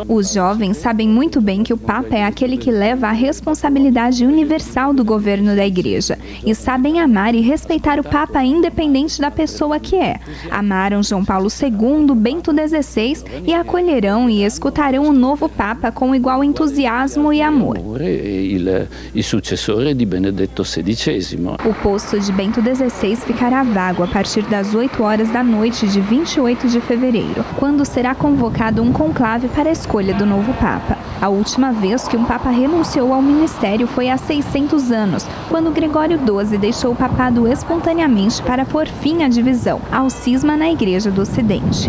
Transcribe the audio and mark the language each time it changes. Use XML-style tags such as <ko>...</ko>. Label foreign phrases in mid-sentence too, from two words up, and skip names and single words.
<pt>Os jovens sabem muito bem que o Papa é aquele que leva a responsabilidade universal do governo da Igreja e sabem amar e respeitar o Papa independente da pessoa que é. Amaram João Paulo II, Bento XVI e acolherão e escutarão o novo Papa com igual entusiasmo e amor.</pt> <it>Il successore di Benedetto XVI.</it> <pt>O posto de Bento XVI ficará vago a partir das 8 horas da noite de 28 de fevereiro, quando será convocado um conclave para a escolha do novo Papa. A última vez que um Papa renunciou ao ministério foi há 600 anos, quando Gregório XII deixou o papado espontaneamente para pôr fim à divisão, ao cisma na Igreja do Ocidente.</pt>